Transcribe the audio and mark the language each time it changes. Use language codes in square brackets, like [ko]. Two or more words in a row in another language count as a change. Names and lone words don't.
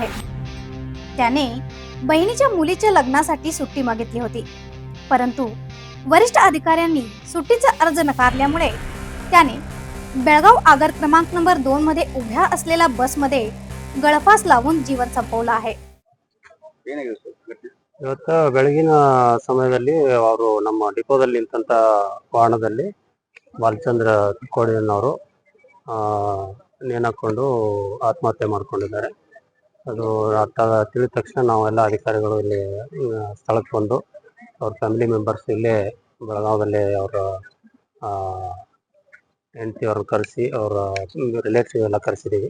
[mr] त्याने बहिणीच्या मुलीच्या लग्नासाठी सुट्टी मागितली होती, परंतु वरिष्ठ अधिकाऱ्यांनी सुट्टीचा अर्ज नकारल्यामुळे त्याने बेळगाव आगार क्रमांक नंबर 2 मध्ये उभ्या असलेल्या बसमध्ये गळफास लावून जीवन संपवलं आहे। [kn] ಇವತ್ತು ಬೆಳಗಿನ ಸಮಯದಲ್ಲಿ ಅವರು ನಮ್ಮ ಡಿಪೋದಲ್ಲಿ ನಿಂತಂತ ವಾಹನದಲ್ಲಿ ಬಾಲಚಂದ್ರ ತಿಕ್ಕೋಡಿಯನ್ನವರು ನೇಣಾಕೊಂಡು ಆತ್ಮಹತ್ಯೆ ಮಾಡ್ಕೊಂಡಿದ್ದಾರೆ। ಅದು ತಿಳಿದ ತಕ್ಷಣ ನಾವೆಲ್ಲ ಅಧಿಕಾರಿಗಳು ಇಲ್ಲಿ ಸ್ಥಳಕ್ಕೆ ಬಂದು ಅವ್ರ [en] family members [kn] ಇಲ್ಲೇ ಬೆಳಗಾವದಲ್ಲಿ ಅವರ ಹೆಂಡತಿಯವ್ರನ್ನ ಕರೆಸಿ ಅವರ ರಿಲೇಟಿವ್ ಎಲ್ಲ ಕರೆಸಿದ್ದೀವಿ।